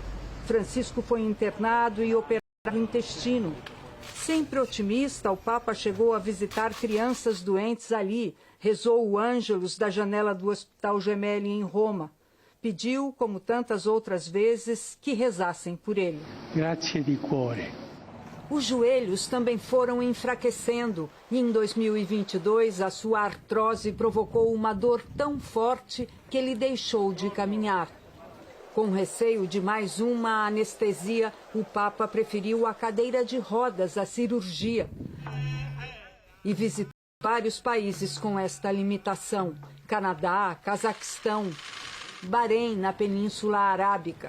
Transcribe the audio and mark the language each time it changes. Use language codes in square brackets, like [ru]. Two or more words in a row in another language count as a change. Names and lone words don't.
[pt] Francisco foi internado e operado no intestino. Sempre otimista, o Papa chegou a visitar crianças doentes ali, rezou o Ângelus da janela do Hospital Gemelli em Roma. Pediu, como tantas outras vezes, que rezassem por ele. [it] Grazie di cuore. [pt] Os joelhos também foram enfraquecendo e em 2022 a sua artrose provocou uma dor tão forte que ele deixou de caminhar. Com receio de mais uma anestesia, o Papa preferiu a cadeira de rodas à cirurgia e visitou vários países com esta limitação: Canadá, Cazaquistão, Bahrein, na Península Arábica.